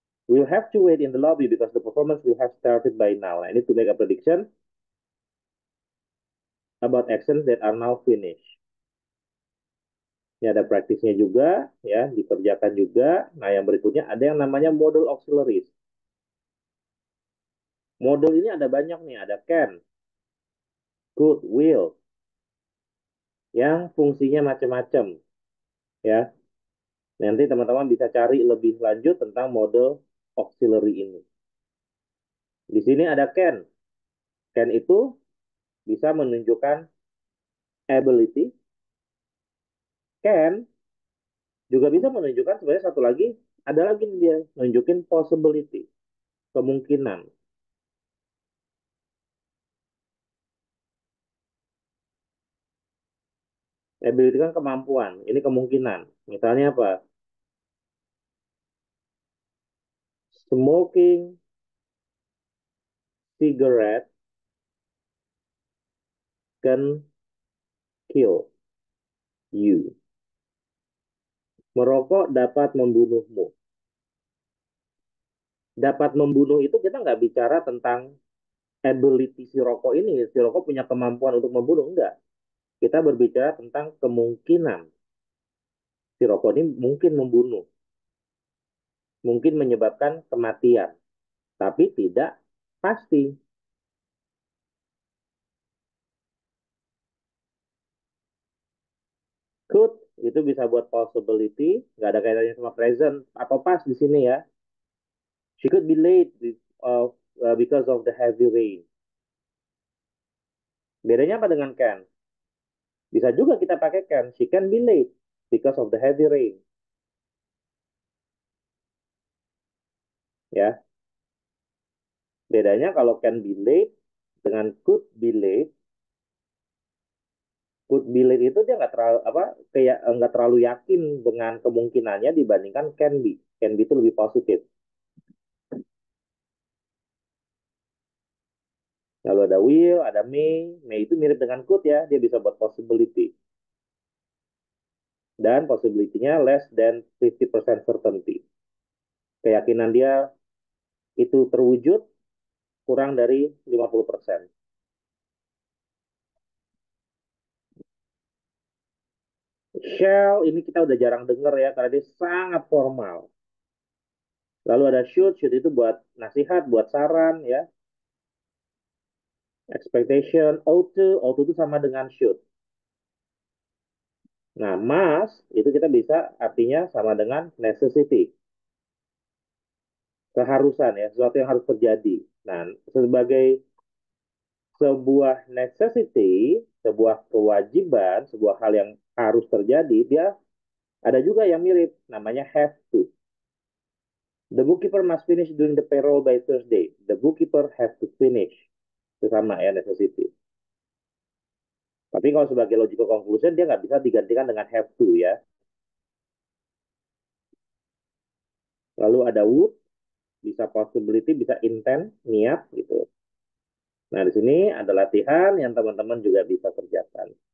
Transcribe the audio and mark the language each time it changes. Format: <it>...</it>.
<en>We'll have to wait in the lobby because the performance will have started by now. I need to make a prediction about actions that are now finished.</en> <id>Ini ada praktisnya juga, ya, dikerjakan juga. Nah, yang berikutnya ada yang namanya model auxiliaries. Model ini ada banyak nih, ada can, could, will, yang fungsinya macam-macam, ya. Nanti teman-teman bisa cari lebih lanjut tentang model auxiliary ini. Di sini ada can. Can itu bisa menunjukkan ability. Can juga bisa menunjukkan sebenarnya satu lagi, ada lagi dia menunjukkan possibility, kemungkinan. Ability kan kemampuan, ini kemungkinan. Misalnya apa?</id> <en>Smoking cigarette can kill you.</en> <id>Merokok dapat membunuhmu. Dapat membunuh itu kita nggak bicara tentang ability si rokok ini. Si rokok punya kemampuan untuk membunuh, enggak. Kita berbicara tentang kemungkinan si rokok ini mungkin membunuh. Mungkin menyebabkan kematian. Tapi tidak pasti. Could itu bisa buat possibility, nggak ada kaitannya sama present atau past di sini ya.</id> <en>She could be late because of the heavy rain.</en> <id>Bedanya apa dengan can? Bisa juga kita pakai can.</id> <en>She can be late because of the heavy rain.</en> <id>Ya, bedanya kalau can be late dengan could be late itu dia nggak terlalu apa kayak nggak terlalu yakin dengan kemungkinannya dibandingkan can be. Can be itu lebih positif. Lalu ada will, ada may itu mirip dengan could ya, dia bisa buat possibility. Dan possibility-nya</id> <en>less than 50% certainty.</en> <id>Keyakinan dia itu terwujud kurang dari 50%. Shall ini kita udah jarang dengar ya karena dia sangat formal. Lalu ada should itu buat nasihat, buat saran ya. Expectation, ought itu sama dengan should. Nah, must itu kita bisa artinya sama dengan necessity. Keharusan ya, sesuatu yang harus terjadi. Nah, sebagai sebuah necessity, sebuah kewajiban, sebuah hal yang harus terjadi, dia ada juga yang mirip, namanya have to.</id> <en>The bookkeeper must finish doing the payroll by Thursday. The bookkeeper have to finish.</en> <id>Itu sama ya, necessity. Tapi kalau sebagai logical conclusion, dia nggak bisa digantikan dengan have to ya. Lalu ada would, bisa possibility, bisa intent, niat gitu. Nah, di sini ada latihan yang teman-teman juga bisa kerjakan.</id>